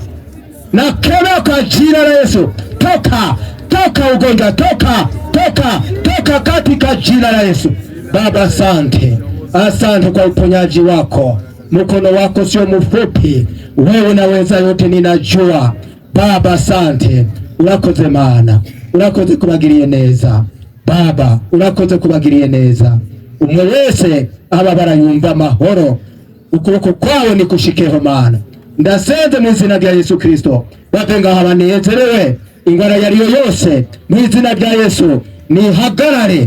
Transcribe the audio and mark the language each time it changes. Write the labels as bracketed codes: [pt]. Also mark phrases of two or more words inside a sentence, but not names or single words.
[sw] Nakemea kwa jina la Yesu, toka, toka ugonjwa, toka, toka, toka katika jina la Yesu. Baba, asante, asante kwa uponyaji wako. Mkono wako sio mfupi, wewe unaweza yote, ninajua. Baba, asante, [rn] urakoze mana, urakoze kubagiriye neza. Baba, urakoze kubagiriye neza. Umwe wese aba barayumva amahoro, ukuboko kwawe nikushikeho mana. Ndasenze mu izina rya Yesu Kristo, bavenga habanezerewe ingwara yariyo yose mu izina rya Yesu nihagarare.